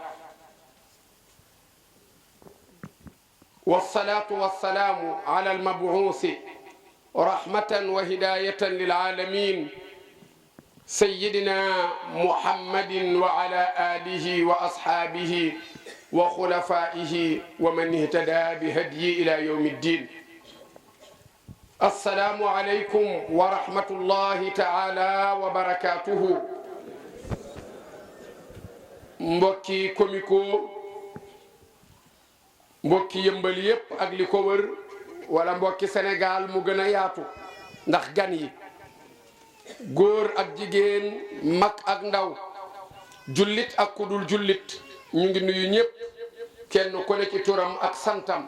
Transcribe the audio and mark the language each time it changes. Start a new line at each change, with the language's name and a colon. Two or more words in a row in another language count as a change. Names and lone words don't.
Arabic: والصلاة والسلام على المبعوث رحمة وهداية للعالمين سيدنا محمد وعلى آله وأصحابه وخلفائه ومن اهتدى بهديه إلى يوم الدين. السلام عليكم ورحمة الله تعالى وبركاته.
Wolof: mbokki komiko mbokki yëmbal yépp ak li ko wër wala mbokki Sénégal mu gën a yaatu ndax gan yi góor ak jigéen mag ak ndaw jullit ak kudul jullit ñu ngi nuyu ñëpp kenn ku ne ci turam ak santam.